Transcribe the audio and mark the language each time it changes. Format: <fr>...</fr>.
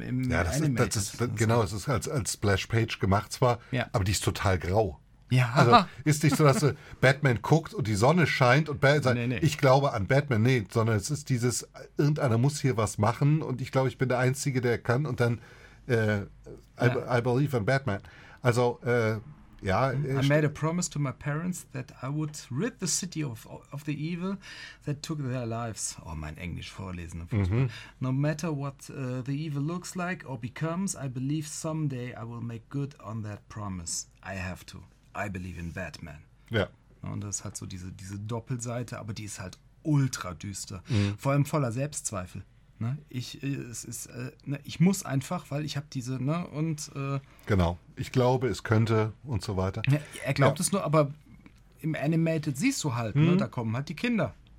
<de>Animated. Ja, das ist genau, es ist als Splash-Page gemacht zwar, aber die ist total grau. Ja. Also ist nicht so, dass Batman guckt und die Sonne scheint und Batman sagt, nee. Ich glaube an Batman, nee, sondern es ist dieses, irgendeiner muss hier was machen und ich glaube, ich bin der Einzige, der kann und dann</de> <en>I believe in Batman.</en> <de>Also, ja.</de> <en>I made a promise to my parents that I would rid the city of the evil that took their lives.</en> <de>Oh, mein Englisch vorlesen.</de> <en>No matter what the evil looks like or becomes, I believe someday I will make good on that promise. I have to. I believe in Batman.</en> <de>Ja. Und das hat so diese Doppelseite, aber die ist halt ultra düster. Mhm. Vor allem voller Selbstzweifel. Ne? Ich muss einfach, weil ich habe diese, ne, und genau. Ich glaube, es könnte und so weiter. Ne, er glaubt es nur, aber im Animated siehst du halt, ne? Da kommen halt die Kinder.</de>